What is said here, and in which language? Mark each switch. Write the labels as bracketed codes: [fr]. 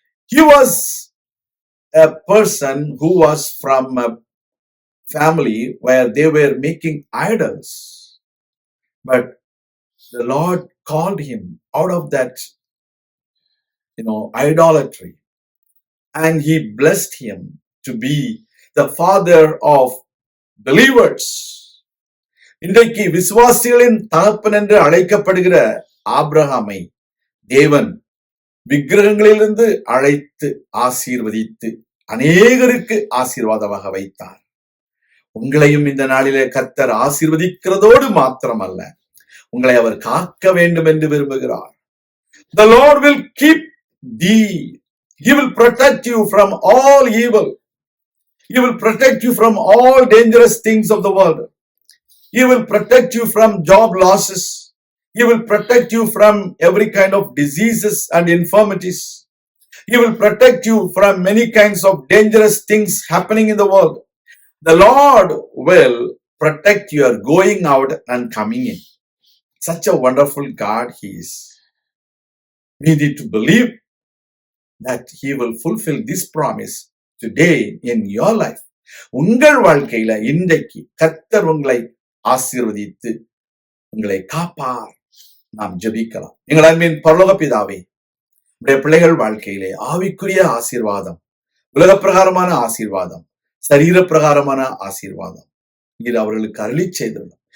[en] He was a person who was from a family where they were making idols. But the Lord called him out of that, idolatry. And He blessed him to be the father of believers. [ta] இன்றைக்கு விசுவாசிகளின் தகப்பன் என்று அழைக்கப்படுகிற ஆபிரகாமை தேவன் விக்கிரகங்களிலிருந்து அழைத்து ஆசீர்வதித்து அநேகருக்கு ஆசீர்வாதமாக வைத்தார். உங்களையும் இந்த நாளிலே கர்த்தர் ஆசீர்வதிக்கிறதோடு மாத்திரமல்ல, உங்களை அவர் காக்க வேண்டும் என்று விரும்புகிறார். [en] The Lord will keep thee. He will protect you from all evil. He will protect you from all dangerous things of the world. He will protect you from job losses. He will protect you from every kind of diseases and infirmities. He will protect you from many kinds of dangerous things happening in the world. The Lord will protect your going out and coming in. Such a wonderful God He is. We need to believe that He will fulfill this promise today in your life. [ta] உங்கள் வாழ்க்கையில இன்றைக்கு கர்த்தர் உங்களை ஆசீர்வதித்து உங்களை காப்பார். நாம் ஜெபிக்கலாம். எங்கள் அன்பின் பரலோக பிதாவே, உடைய பிள்ளைகள் வாழ்க்கையிலே ஆவிக்குரிய ஆசீர்வாதம், உலக பிரகாரமான ஆசீர்வாதம், சரீர பிரகாரமான ஆசீர்வாதம் நீர் அவர்களுக்கு அருளி செய்துள்ளோம்.